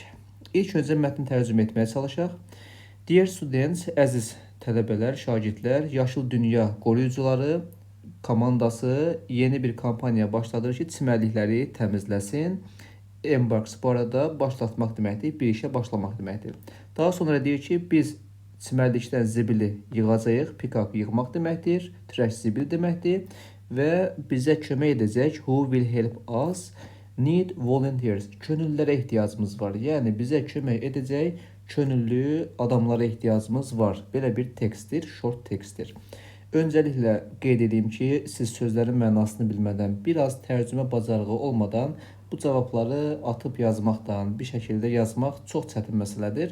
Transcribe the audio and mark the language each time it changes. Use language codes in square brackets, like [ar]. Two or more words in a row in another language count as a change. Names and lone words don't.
[az] İlk öncə mətni tərcümə etməyə çalışaq. [en] Dear students, [az] əziz tələbələr, şagirdlər, Yaşıl Dünya qoruyucuları komandası yeni bir kampaniya başladır ki, çimərlikləri təmizləsin. Embarks bu arada başlatmaq deməkdir, bir işə başlamaq deməkdir. Daha sonra deyir ki, biz çimərlikdən zibili yığacağıq, pick-up yığmaq deməkdir, trash zibil deməkdir və bizə kömək edəcək [en] who will help us need volunteers, [az] könüllülərə ehtiyacımız var. Yəni bizə kömək edəcək könüllü adamlara ehtiyacımız var. Belə bir tekstdir, short tekstdir. Öncəliklə qeyd edeyim ki, siz sözlərin mənasını bilmədən, biraz tərcümə bacarığı olmadan bu cavabları atıb yazmaqdan, bir şəkildə yazmaq çox çətin məsələdir.